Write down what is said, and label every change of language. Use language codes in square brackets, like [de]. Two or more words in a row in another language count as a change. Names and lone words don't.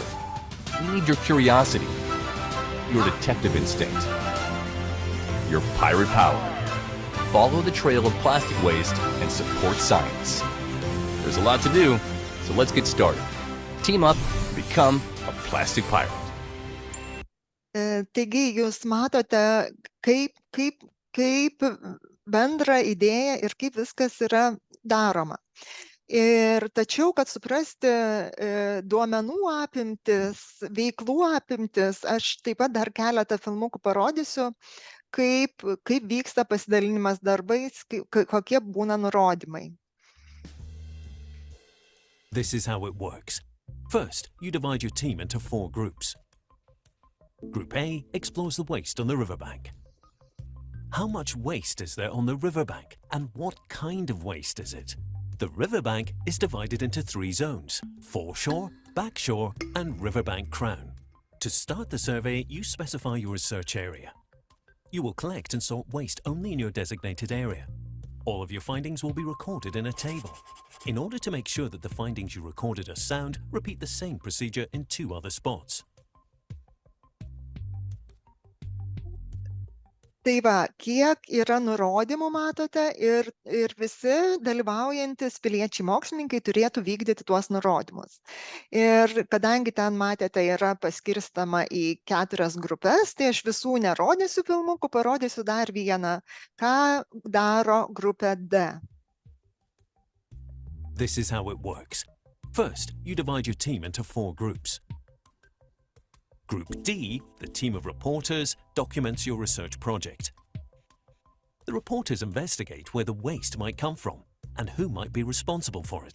[en] We need your curiosity, your detective instinct, your pirate power. Follow the trail of plastic waste and support science. There's a lot to do, so let's get started. Team up, become a plastic pirate. [lt] Taigi, jūs matote, kaip bendra idėja ir kaip viskas yra daroma. Tačiau, kad suprasti duomenų apimtis, veiklų apimtis, aš taip pat dar keletą filmukų parodysiu, kaip vyksta pasidalinimas darbais, kokie būna nurodymai. [en] This is how it works. First, you divide your team into 4 groups. Group A explores the waste on the riverbank. How much waste is there on the riverbank, and what kind of waste is it? The riverbank is divided into 3 zones: foreshore, backshore, and riverbank crown. To start the survey, you specify your research area. You will collect and sort waste only in your designated area. All of your findings will be recorded in a table. In order to make sure that the findings you recorded are sound, repeat the same procedure in 2 other spots. [lt] Tai va, kiek yra nurodymų matote ir visi dalyvaujantis piliečiai mokslininkai turėtų vykdyti tuos nurodymus. Ir kadangi ten matėte yra paskirstama į 4 grupės, tai aš visų nerodysiu filmukų, parodysiu dar vieną, ką daro grupė D. [en] This is how it works. First, you divide your team into 4 groups. Group D, the team of reporters, documents your research project. The reporters investigate where the waste might come from and who might be responsible for it.